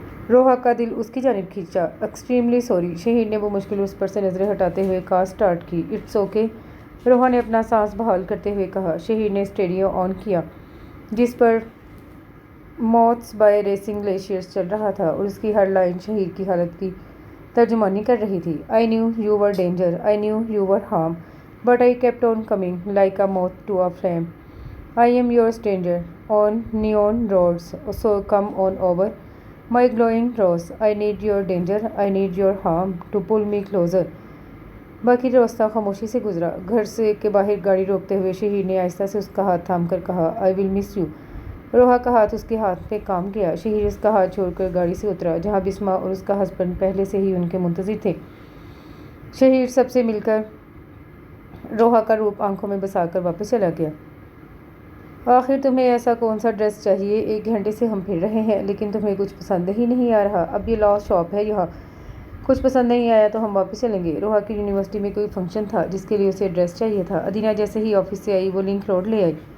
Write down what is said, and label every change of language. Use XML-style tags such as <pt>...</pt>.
<ur>روحا کا دل اس کی جانب کھینچا۔ ایکسٹریملی سوری، شہیر نے بمشکل اس پر سے نظریں ہٹاتے ہوئے کار سٹارٹ کی۔ اٹس اوکے، روحا نے اپنا سانس بحال کرتے ہوئے کہا۔ شہیر نے اسٹیریو آن کیا جس پر موتھس بائی ریسنگ گلیشیئرز چل رہا تھا اور اس کی ہر لائن شہیر کی حالت کی ترجمانی کر رہی تھی۔</ur> <en>I knew you were danger, I knew you were harm, but I kept on coming like a moth to a flame. I am your stranger on neon roads, so come on over, my glowing rose. I need your danger, I need your harm to pull me closer.</en> <ur>باقی راستہ خاموشی سے گزرا۔ گھر سے کے باہر گاڑی روکتے ہوئے شہیر نے آہستہ سے اس کا ہاتھ تھام کر کہا،</ur> <en>I will miss you.</en> <ur>روحا کا ہاتھ اس کے ہاتھ پہ کام گیا۔ شہیر اس کا ہاتھ چھوڑ کر گاڑی سے اترا جہاں بسمہ اور اس کا ہسبینڈ پہلے سے ہی ان کے منتظر تھے۔ شہیر سب سے مل کر روحا کا روپ آنکھوں میں بسا کر واپس چلا گیا۔ آخر تمہیں ایسا کون سا ڈریس چاہیے؟ 1 گھنٹے سے ہم پھر رہے ہیں لیکن تمہیں کچھ پسند ہی نہیں آ رہا۔ اب یہ لاسٹ شاپ ہے یہاں، کچھ پسند نہیں آیا تو ہم واپس چلیں گے۔ روحا کی یونیورسٹی میں کوئی فنکشن تھا جس کے لیے اسے ڈریس چاہیے تھا۔ ادینہ جیسے ہی آفس سے آئی وہ لنک روڈ لے آئی۔</ur>